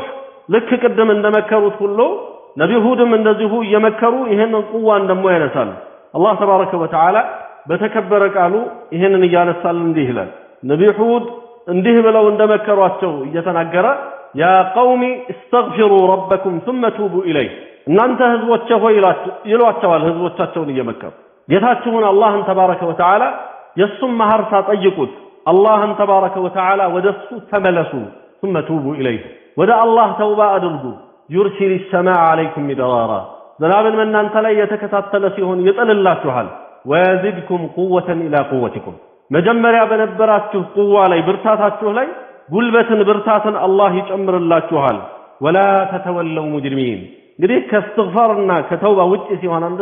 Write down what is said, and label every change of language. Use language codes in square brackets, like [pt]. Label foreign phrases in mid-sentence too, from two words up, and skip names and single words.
[am] ልክ ቅድም እንደመከሩት ሁሉ ነቢ ሁድም እንደዚሁ እየመከሩ ይሄንን ቁዋን ደግሞ ያነሳሉ። አላህ [ar] تبارك وتعالى [am] በተከበረ ቃሉ ይሄንን እያነሳል እንዲህ ይላል ነቢ ሁድ እንዲህ ብለው እንደመከሯቸው እየተናገረ [ar] يا قوم استغفروا ربكم ثم توبوا إليه [am] እናንተ ህዝቦቼ ሆይ ይሏቸዋል ህዝቦቻቸውን እየመከሩ ጌታችሁን አላህን [ar] تبارك وتعالى [am] የሱን መሐርታ ጠይቁት አላህን [ar] تبارك وتعالى [am] ወደሱ ተመለሱ [ar] ثم توبوا إليه [am] ወደ አላህ ተውባ አድርጉ [ar] يرسل السماء عليكم مدرارا [am] ዝናብን በእናንተ ላይ የተከታተለ ሲሆን ይጥልላችኋል [ar] ويزدكم قوة إلى قوتكم [am] መጀመሪያ በነበራችሁ ቁዋ ላይ ብርታታችሁ ላይ ጉልበትን ብርታትን አላህ ይጨምርላችኋል። [ar] ولا تتولوا مجرمين [am] እንግዲህ ከእስትግፋርና ከተውባ ውጪ ሲሆን አንድ